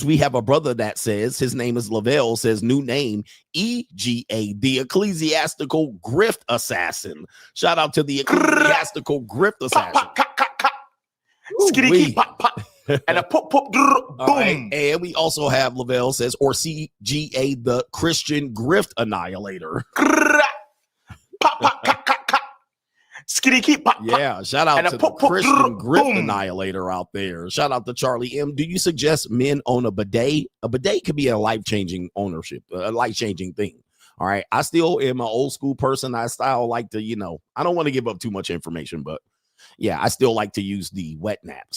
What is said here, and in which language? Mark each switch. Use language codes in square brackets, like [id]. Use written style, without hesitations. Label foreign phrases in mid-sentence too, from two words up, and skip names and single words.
[en] We have a brother that says, his name is Lavelle, says new name, EGA, the Ecclesiastical Grift Assassin. Shout out to the Ecclesiastical Grift Assassin. Skitty pop pop and a pop pop boom. Right. And we also have Lavelle says, or CGA, the Christian Grift Annihilator. Pop pop ka ka ka. Skitty keep pop. Yeah, shout out and to a the pop, pop, Christian Grift boom. Annihilator out there. Shout out to Charlie M. Do you suggest men own a bidet? A bidet could be a life-changing ownership, a life-changing thing. All right. I still am an old school person. I style like to, I don't want to give up too much information, but yeah, I still like to use the wet naps.